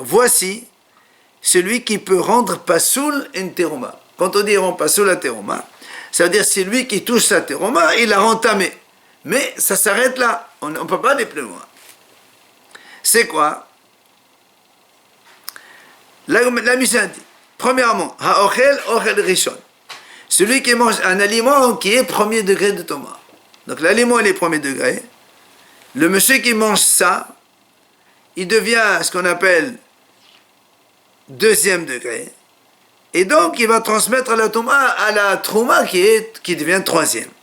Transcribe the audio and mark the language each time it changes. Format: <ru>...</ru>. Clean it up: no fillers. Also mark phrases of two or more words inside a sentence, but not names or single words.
<fr>Voici celui qui peut rendre pasoul une teruma. Quand on dit rend pasoul la teruma, ça veut dire c'est lui qui touche sa teruma, il l'a rentamé. Mais ça s'arrête là. On ne peut pas aller plus loin. C'est quoi? La Mishnah dit, premièrement,</fr> <he>האוכל אוכל ראשון.</he> <fr>Celui qui mange un aliment qui est premier degré de Toma. Donc l'aliment il est premier degré. Le monsieur qui mange ça, il devient ce qu'on appelle 2e degré. Et donc il va transmettre la trouma qui devient 3e.</fr>